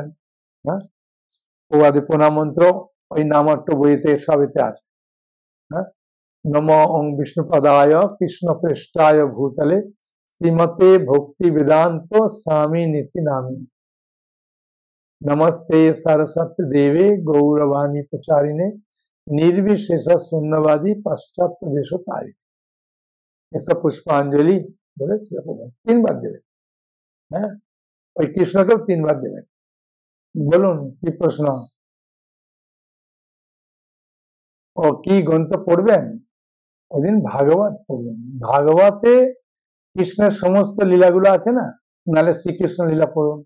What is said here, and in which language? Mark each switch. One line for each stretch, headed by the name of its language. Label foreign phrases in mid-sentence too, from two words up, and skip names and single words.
Bangla: হ্যাঁ, প্রভুপাদের প্রণাম মন্ত্র ওই নামাট্য বইতে সবেতে আছে।
Sanskrit: হ্যাঁ, নমো ওং বিষ্ণুপদায় কৃষ্ণপৃষ্ঠায় ভূতলে শ্রীমতে ভক্তি বেদান্ত স্বামী নীতি নামী নমস্তে सरस्वती देवे गौरवाणी प्रचारिणे निर्विशेष शून्यवादी पाश्चात्य देशोतारिणे।
Bangla: ঐসা পুষ্পাঞ্জলি বলে 3 বার দেবেন। হ্যাঁ, ওই কৃষ্ণকেও 3 বার দেবেন। বলুন কি প্রশ্ন? ও কি গ্রন্থ পড়বেন? ওইদিন ভাগবত পড়বেন। ভাগবতে কৃষ্ণের সমস্ত লীলাগুলো আছে না, নাহলে শ্রীকৃষ্ণ লীলা পড়ুন।